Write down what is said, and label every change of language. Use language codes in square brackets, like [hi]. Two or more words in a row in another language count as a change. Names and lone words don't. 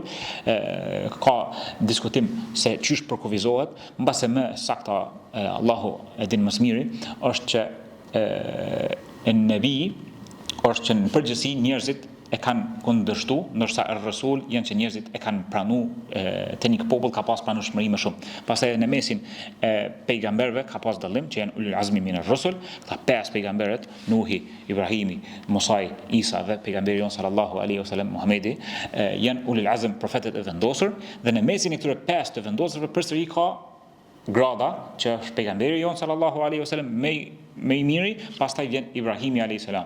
[sq] Ka diskutim se çysh përkufizohet, mbase më sakta Allahu e din më së miri, është që nebi është që në përgjithësi njerëzit e kanë kundërshtu, ndërsa ar-rasul janë që njerëzit e kanë pranuar te një popull ka pas pranueshmëri më shumë. Pastaj në mesin e pejgamberëve ka pas dallim që janë [ar] أولو العزم من الرسل, [sq] këta 5 pejgamberët, Nuhi, Ibrahimi, Musa, Isa dhe pejgamberi jon [ar] صلى الله عليه وسلم [sq] Muhamedi, janë [ar] أولو العزم, [sq] profetët e vendosur, dhe në mesin e këtyre 5 të vendosurve përsëri ka grada që është pejgamberi jon [ar] صلى الله عليه وسلم [sq] më i miri, pastaj vjen Ibrahimi [ar] عليه السلام.